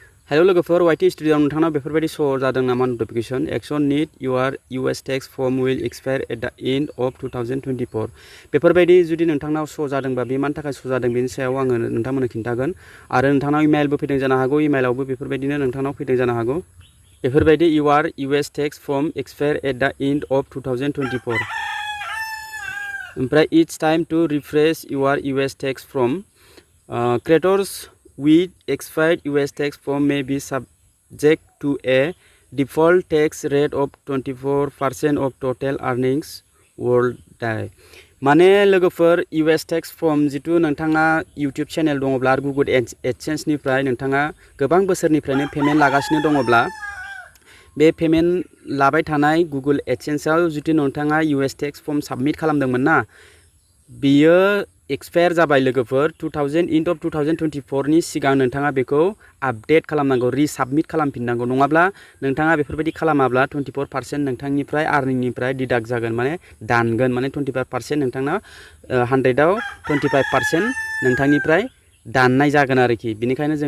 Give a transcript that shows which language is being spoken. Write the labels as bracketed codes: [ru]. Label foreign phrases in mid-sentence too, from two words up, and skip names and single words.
[brx] हेलो लोगोफोर YT स्टुडिय'आव नोंथांनाव बेफोरबायदि श' जादों नामा [en] notification action need your US tax form will expire at the end of [brx] 2024 बेफोरबायदि जुदि नोंथांनाव श' जादोंबा बे मानि थाखाय श' जादों बेनि सायाव आङो नोंथांमोननो खिन्थागोन आरो नोंथांनाव इमेलबो फैदों जानो हागौ इमेलावबो बेफोरबायदिनो नोंथांनाव फैदों जानो हागौ बेफोरबायदि [en] your US tax form expire at the end of 2024 [brx] ओमफ्राय [en] it's time to refresh your US tax form creators with expired US tax form may be subject to a default tax rate of 24% of total earnings worldwide. [brx] माने लोगोफोर [en] US tax form [brx] जितु नोंथाङा YouTube चेनेल दङब्ला आरो Google AdSense निफ्राय नोंथाङा गोबां बोसोरनिफ्रायनो पेमेन्ट लागासिनो दङब्ला बे पेमेन्ट लाबाय थानाय Google AdSense आव जुदि नोंथाङा [en] US tax form [brx] साबमिट खालामदोंमोन ना बियो एक्सपायर जाबाय लोगोफोर 2024 नि सिगां नोंथाङा बेखौ आपडेट खालामनांगौ रिसाबमिट खालामफिननांगौ नङाब्ला नोंथाङा बेफोरबायदि खालामाब्ला 24% नोंथांनिफ्राय आर्निंनिफ्राय डिडाक्ट जागोन माने दानगोन माने 25% नोंथांना 100 आव 25% नोंथांनिफ्राय दाननाय जागोन आरोखि बिनिखायनो जोङो